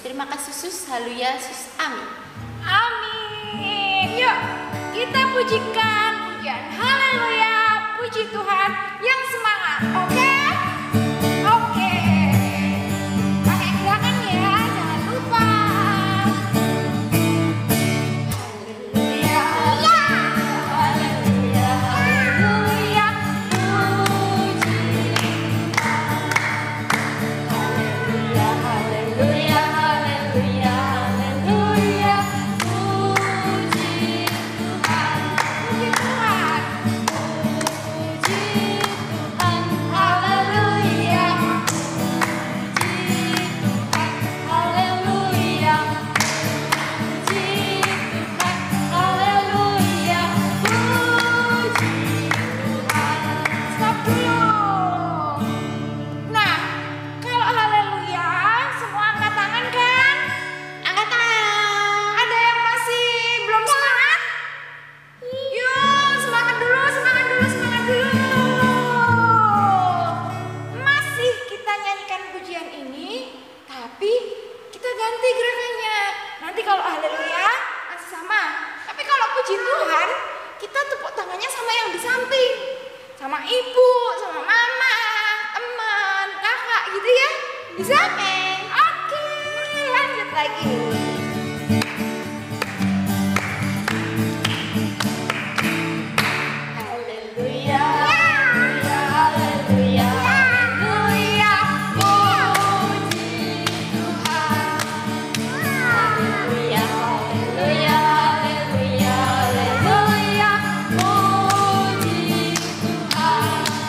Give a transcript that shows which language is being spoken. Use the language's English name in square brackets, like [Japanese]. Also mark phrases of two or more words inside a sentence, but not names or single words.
[Indonesian] Terima kasih Yesus, haleluya Yesus, amin. Amin. Yuk kita pujikan pujian haleluya, puji Tuhan yang semangat. Oke? Oke. Pakai gerakan ya, jangan lupa. Haleluya, haleluya, haleluya, puji haleluya, haleluya, haleluya, haleluya, puji Tuhan, puji Tuhan, puji Tuhan, haleluya, puji Tuhan, haleluya, puji Tuhan, haleluya, puji Tuhan. Stop dulu. Nah, kalau haleluya, semua angkat tangan kan? Angkat tangan. Ada yang masih belum semangat? Yuk, semangat dulu, semangat dulu, semangat dulu. Masih kita nyanyikan pujian ini, tapi kita ganti gerakannya. Nanti kalau haleluya masih sama. Tapi kalau puji Tuhan, kita tepuk tangannya sama yang di samping. Sama ibu, sama mama, teman, kakak gitu ya. Bisa? Oke, lanjut lagi. Haleluya, haleluya, haleluya, haleluya, puji Tuhan. Haleluya, haleluya, haleluya, haleluya, puji Tuhan.